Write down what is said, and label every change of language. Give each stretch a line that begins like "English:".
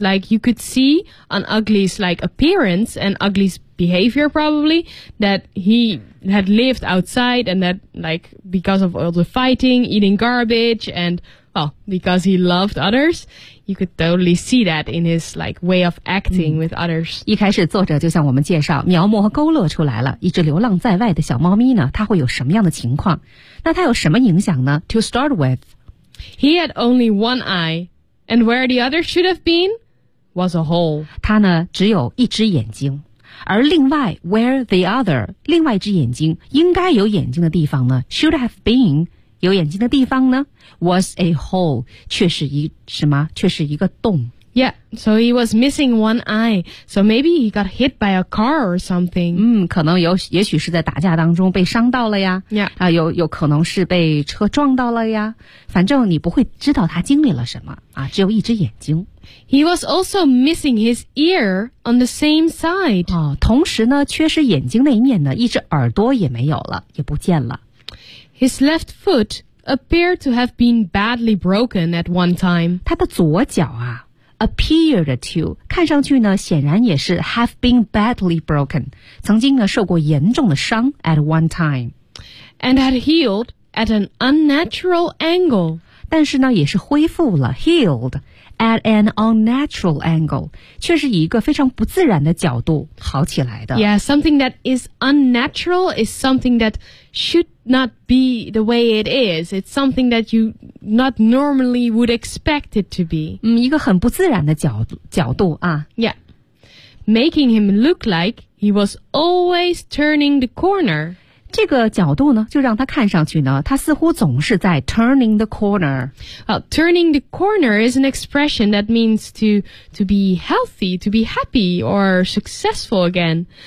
English: Like you could see on ugly's like appearance and ugly's behavior probably that he had lived outside and that like because of all the fighting, eating garbage and well, because he loved others. You could totally see that in his like way of acting with others.
Chinese: 一开始作者就向我们介绍描摹和勾勒出来了一只流浪在外的小猫咪呢它会有什么样的情况那它有什么影响呢
English: To start with, he had only one eye and where the other should have been was a hole.
Chinese: 它呢只有一只眼睛而另外
English: where the other,
Chinese: 另外一只眼睛应该有眼睛的地方呢
English: should have been,
Chinese: 有眼睛的地方呢
English: was a hole,
Chinese: 却是一什么却是一个洞。
English: Yeah, so he was missing one eye, so maybe he got hit by a car or something.
Chinese: 可能有也许是在打架当中被伤到了呀。
English: Yeah.
Chinese: 有可能是被车撞到了呀。反正你不会知道他经历了什么啊只有一只眼睛。
English: He was also missing his ear on the same side.
Chinese: 哦同时呢缺失眼睛那一面呢一只耳朵也没有了也不见了。
English: His left foot appeared to have been badly broken at one time.
Chinese: 他的左脚啊
English: appeared to,
Chinese: 看上去呢显然也是
English: have been badly broken,
Chinese: 曾经呢受过严重的伤
English: at one time. And had healed at an unnatural angle.
Chinese: 但是呢也是恢复了
English: healed at an unnatural angle,
Chinese: 却是以一个非常不自然的角度好起来的。
English: Yeah, something that is unnatural is something that shouldnot be the way it is. It's something that you not normally would expect it to be.
Chinese: 一个很不自然的角度啊。
English: Yeah. Making him look like he was always turning the corner.
Chinese: 这个角度呢就让他看上去呢他似乎总是在
English: turning the corner. Well, turning the corner is an expression that means to be healthy, to be happy or successful again.